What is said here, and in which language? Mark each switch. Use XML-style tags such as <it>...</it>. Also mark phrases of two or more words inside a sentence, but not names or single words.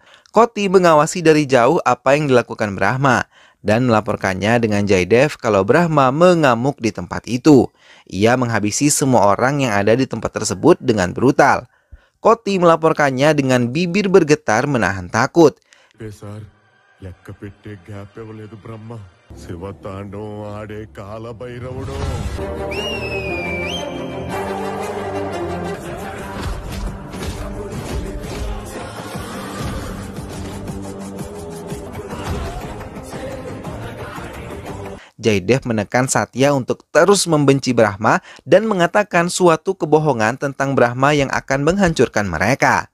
<id>Koti mengawasi dari jauh apa yang dilakukan Brahma dan melaporkannya dengan Jaydev kalau Brahma mengamuk di tempat itu. Ia menghabisi semua orang yang ada di tempat tersebut dengan brutal. Koti melaporkannya dengan bibir bergetar menahan takut.</id> <te>లెక్క పెట్టే గ్యాప్ ఇవ్వలేదు బ్రహ్మ శివతాండవం ఆడే కాలభైరవుడు</te> <id>Jaydev menekan Satya untuk terus membenci Brahma dan mengatakan suatu kebohongan tentang Brahma yang akan menghancurkan mereka.</id>